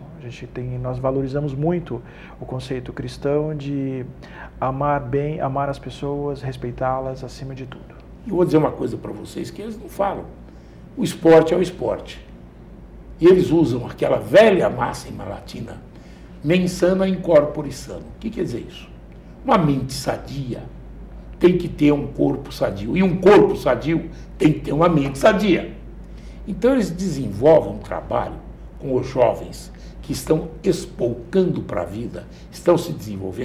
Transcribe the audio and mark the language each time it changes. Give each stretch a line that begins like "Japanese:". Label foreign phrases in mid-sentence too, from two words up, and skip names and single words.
Portuguese: Nós valorizamos muito o conceito cristão de amar bem, amar as pessoas, respeitá-las acima de tudo. Eu vou dizer uma coisa para vocês que eles não falam. O esporte é o esporte. E eles usam aquela velha máxima latina,
Latin: mens sana in corpore sano.
Portuguese: O que quer dizer isso? Uma mente sadia tem que ter um corpo sadio. E um corpo sadio tem que ter uma mente sadia. Então eles desenvolvem um trabalho com os jovens que estão espolcando para a vida, estão se desenvolvendo.